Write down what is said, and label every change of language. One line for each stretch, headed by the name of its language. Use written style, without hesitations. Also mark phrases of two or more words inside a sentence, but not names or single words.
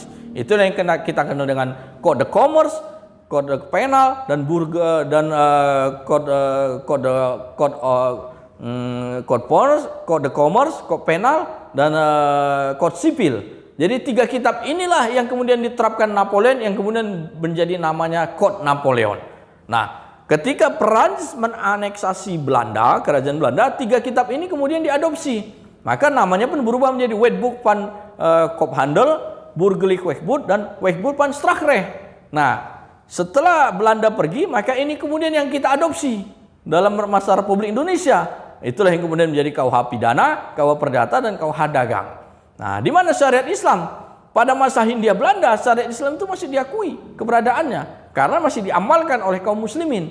Indonesian: Itulah yang kita kenal dengan Code de Commerce, Code Penal dan Code de Commerce, Code Penal dan Code Sipil. Jadi 3 kitab inilah yang kemudian diterapkan Napoleon, yang kemudian menjadi namanya Code Napoleon. Nah, ketika Perancis menaneksasi Belanda, kerajaan Belanda, 3 kitab ini kemudian diadopsi. Maka namanya pun berubah menjadi Wetboek van Koophandel, Burgerlijk Wetboek dan Wetboek van Strafrecht. Nah, setelah Belanda pergi, maka ini kemudian yang kita adopsi dalam masa Republik Indonesia. Itulah yang kemudian menjadi KUH pidana, KUH perdata dan KUH dagang. Nah, di mana syariat Islam? Pada masa Hindia Belanda, syariat Islam itu masih diakui keberadaannya karena masih diamalkan oleh kaum muslimin.